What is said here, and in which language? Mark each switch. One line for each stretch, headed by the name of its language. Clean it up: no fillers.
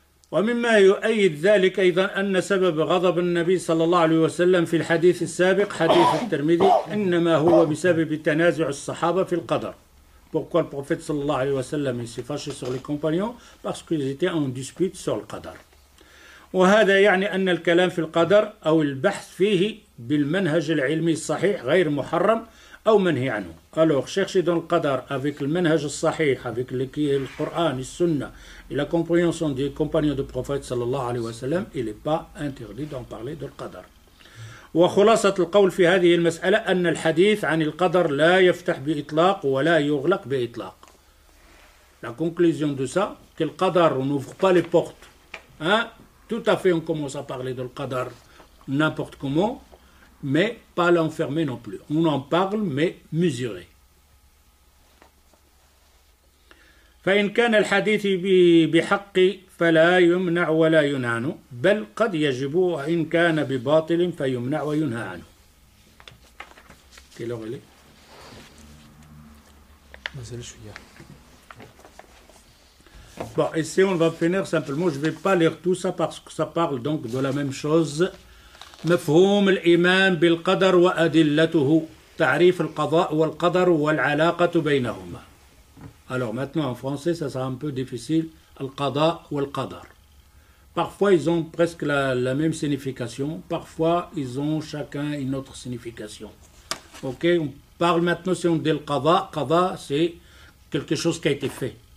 Arabic: ومما يؤيد ذلك أيضا أن سبب غضب النبي صلى الله عليه وسلم في الحديث السابق حديث الترمذي إنما هو بسبب تنازع الصحابة في القدر.
French: Pourquoi le prophète
Arabic: صلى الله عليه وسلم
French: s'est fâché sur les compagnons? Parce qu'ils étaient en dispute sur le qadar.
Arabic: وهذا يعني أن الكلام في القدر أو البحث فيه بالمنهج العلمي الصحيح غير محرم أو منهي عنه.
French: Alors, chercher dans le qadar avec le manhaj sahih, avec le Coran, le Sunna et la compréhension des compagnons du prophète sallallahu alayhi wa sallam, il n'est pas interdit d'en parler de l'qadar.
Arabic: وخلاصة القول في هذه المسألة أن الحديث عن القدر لا يفتح بإطلاق ولا يغلق بإطلاق.
French: La conclusion de ça, que le qadar, on n'ouvre pas les portes. Tout à fait, on commence à parler de l'qadar n'importe comment, mais pas l'enfermer non plus. On en parle, mais mesuré.
Arabic: فإن كان الحديث بحق فلا يمنع ولا ينهى عنه بل قد يجب وإن كان بباطل فيمنع وينهى عنه.
French: Quelle heure elle est? Bon, ici on va finir simplement. Je ne vais pas lire tout ça parce que ça parle donc de la même chose.
Arabic: مفهوم الإيمان بالقدر وأدلته تعريف القضاء والقدر والعلاقة بينهما.
French: Alors maintenant en français ça sera un peu difficile.
Arabic: القضاء والقدر.
French: Parfois ils ont presque la même signification. Parfois ils ont chacun une autre signification. Ok, on parle maintenant si on dit le qada. Qada c'est quelque chose qui a été fait.